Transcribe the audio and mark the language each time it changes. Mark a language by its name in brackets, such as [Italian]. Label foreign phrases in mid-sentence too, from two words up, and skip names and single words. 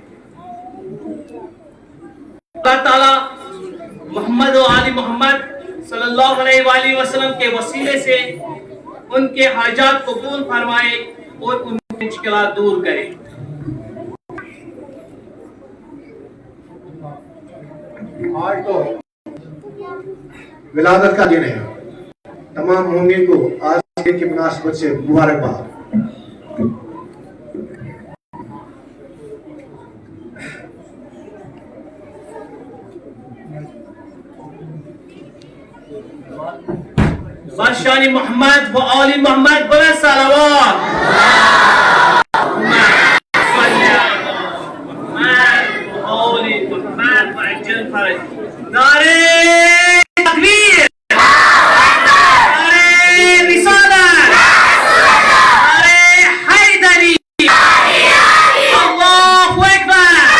[Urdu] اللہ تعالی محمد و آل محمد [Arabic] صلی اللہ علیہ وآلہ وسلم [Urdu] کے وسیلے سے ان کے حاجات قبول فرمائے اور ان کی مشکلات دور کرے۔ آج تو ولادت کا دن ہے، تمام مومنین کو آج کی مناسبت سے مبارکباد۔ برشان محمد و آل محمد بلند صلوات محمد و آل محمد [Arabic] و عجل فرج۔ [Urdu] نعرہ تکبیر، نعرہ رسالت، نعرہ حیدری، [Arabic] اللہ اکبر۔